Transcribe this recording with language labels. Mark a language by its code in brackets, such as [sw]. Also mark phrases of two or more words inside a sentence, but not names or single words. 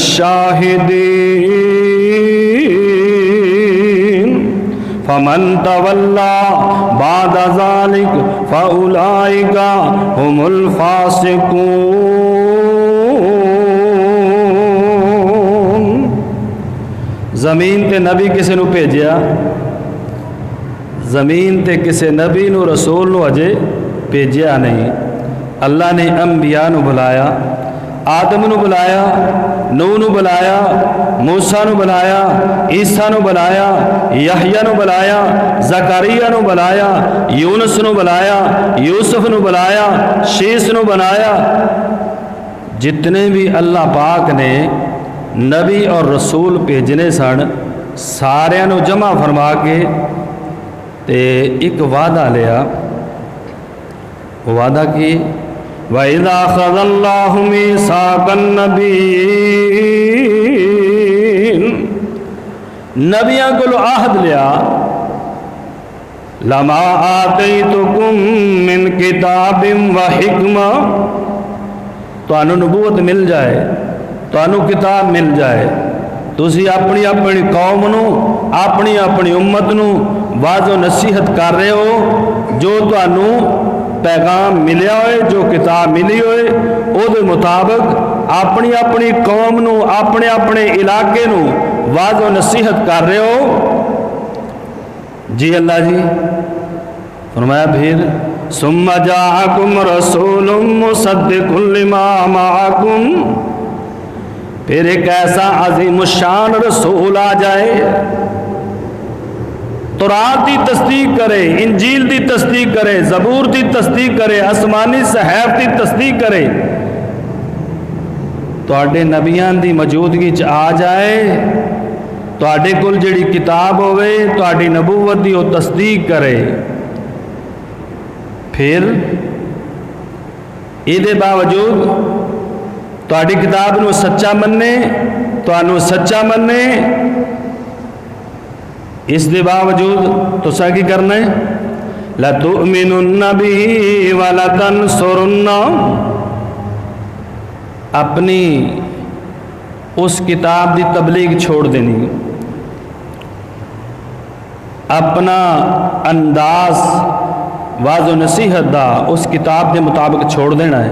[ar] الشَّاهِدِينَ فَمَنْ تَوَلَّىٰ بَعْدَ ذَلِكَ فَأُولَٰئِكَ هُمُ الْفَاسِقُونَ۔ [pa] زمین تے نبی کسی نو بھیجیا، زمین تے کسی نبی نو رسول نو اجے بھیجیا نہیں۔ اللہ نے انبیاء نو بلایا، آدم نو بلایا، نوح نو بلایا، موسیٰ نو بلایا، عیسیٰ نو بلایا، یحییٰ نو بلایا، زکریا نو بلایا، یونس نو بلایا، یوسف نو بلایا، شیس نو بنایا. جتنے بھی اللہ پاک نے نبی اور رسول بھیجنے سن سارے نو جمع فرما کے تے ایک وعدہ لیا. وعدہ کی [ar] وَإِذَا أَخَذَ اللَّهُ مِيثَاقَ النَّبِيِّينَ [pa] نبیاں کو عہد لیا [ar] لَمَا آتَيْتُكُم مِّن كِتَابٍ وَحِكْمَةٍ [pa] تانوں نبوت مل جائے، تانوں کتاب مل جائے، تسی اپنی اپنی قوم نو اپنی اپنی امت نو واضح و نصیحت کر رہے ہو جو تانوں پیغام ملیا ہوئے، جو کتاب ملی ہوئے او دے مطابق اپنی اپنی قوم نو اپنے اپنے علاقے نو واضح و نصیحت کر رہے ہو. جی اللہ جی فرمایا پھر [ar] ثم جاءکم رسول مصدق لما معکم [pa] پھر ایک ایسا عظیم الشان رسول آ جائے تورات دی تصدیق کرے، انجیل دی تصدیق کرے، زبور دی تصدیق کرے، آسمانی صحائف دی تصدیق کرے. تواڈے نبیان دی موجودگی چ آ جائے، تواڈے کول جڑی کتاب ہوئے تواڈی نبوت دی وہ تصدیق کرے. پھر یہ باوجود تواڈی کتاب نو سچا مننے، تانوں سچا مننے، اس دے باوجود تسا کی کرنا ہے [ar] لَتُؤْمِنُنَّ بِهِ وَلَتَنْصُرُنَّ [pa] اپنی اس کتاب دی تبلیغ چھوڑ دینی، اپنا انداز واضح و نصیحت دا اس کتاب دے مطابق چھوڑ دینا ہے.